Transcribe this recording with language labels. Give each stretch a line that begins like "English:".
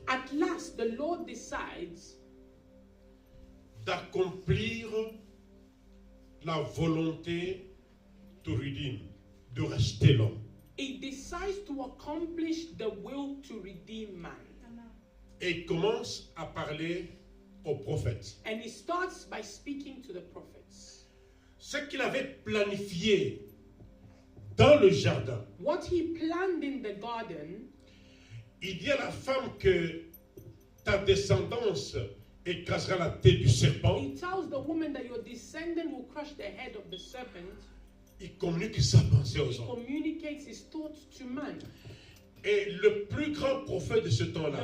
English: at last the Lord decides
French: d'accomplir la volonté de redeem, de racheter l'homme.
English: He decides to accomplish the will to redeem man.
French: Et il commence à parler aux prophètes.
English: And He starts by speaking to the prophets.
French: Ce qu'il avait planifié dans le jardin,
English: What He planned in the garden,
French: il dit à la femme que ta descendance écrasera la tête du serpent.
English: He tells the woman that your descendant will crush the head of the serpent.
French: Il communique sa pensée
English: He
French: aux hommes.
English: communicates His thoughts to man.
French: Et le plus grand prophète de ce temps-là,